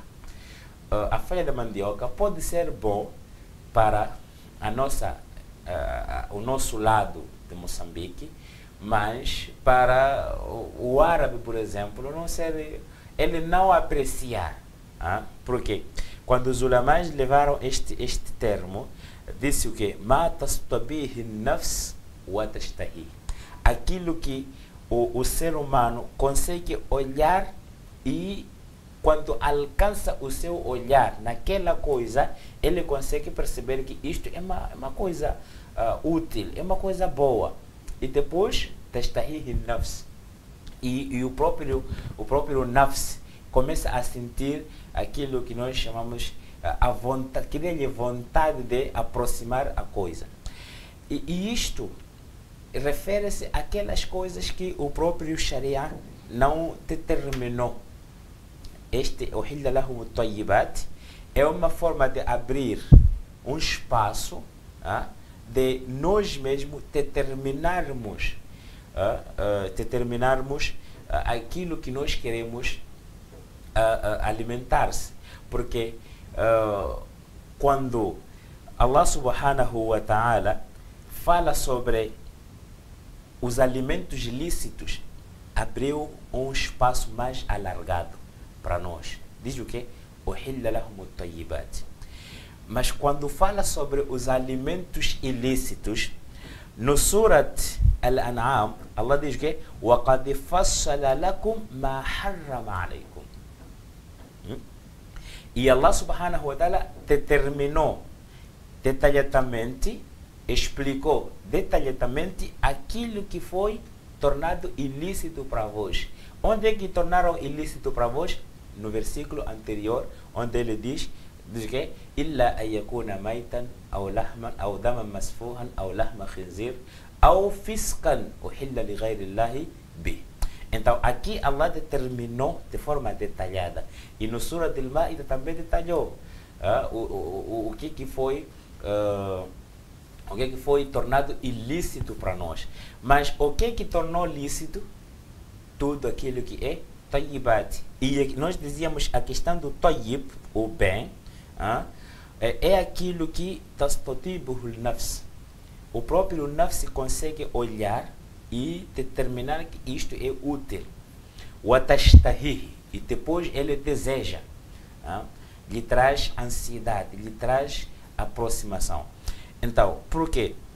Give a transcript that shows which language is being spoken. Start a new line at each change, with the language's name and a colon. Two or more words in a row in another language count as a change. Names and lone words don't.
Portuguese: A folha da mandioca pode ser bom para o nosso lado de Moçambique, mas para o árabe, por exemplo, ele não apreciar. Porque quando os ulamais levaram este termo, disse o que?
Arabic: ما تستطيبه نفس وتشتهي.
Portuguese: Aquilo que o ser humano consegue olhar, e quando alcança o seu olhar naquela coisa, ele consegue perceber que isto é uma coisa útil, é uma coisa boa. E depois,
Arabic: تشتهيه نفس.
Portuguese: E o próprio nafs começa a sentir aquilo que nós chamamos a vontade, que vontade de aproximar a coisa. E isto refere-se àquelas coisas que o próprio Sharia não determinou. Este
Arabic: أحل لهم الطيبات
Portuguese: é uma forma de abrir um espaço, de nós mesmos determinarmos aquilo que nós queremos alimentar-se. Porque quando
Arabic: الله سبحانه وتعالى
Portuguese: fala sobre os alimentos lícitos, abriu um espaço mais alargado para nós. Diz o que?
Arabic: أحل لهم الطيبات.
Portuguese: Mas quando fala sobre os alimentos ilícitos, no Surat Al-An'am, Allah diz o que?
Arabic: وَقَدْ فَصَّلَ لَكُمْ مَا حَرَّمَ عَلَيْكُمْ.
Portuguese: E
Arabic: الله سبحانه وتعالى
Portuguese: determinou detalhadamente, explicou detalhadamente aquilo que foi tornado ilícito para vós. Onde é que tornaram ilícito para vós? No versículo anterior, onde ele diz que
Arabic: إلا أن يكون ميتا أو لحما أو دما مسفوحا أو لحم خنزير أو فسقا أحل لغير الله به.
Portuguese: Então, aqui Allah determinou de forma detalhada. E no Surah Al-Ma'idah também detalhou o que foi tornado ilícito para nós. Mas o que tornou lícito? Tudo aquilo que é tayyibat. E nós dizíamos a questão do tayyib, o bem, é aquilo que
Arabic: تستطيبه النفس.
Portuguese: O próprio nafs consegue olhar e determinar que isto é útil. Watashtahihi, e depois ele deseja, lhe traz ansiedade, lhe traz aproximação. Então, por quê?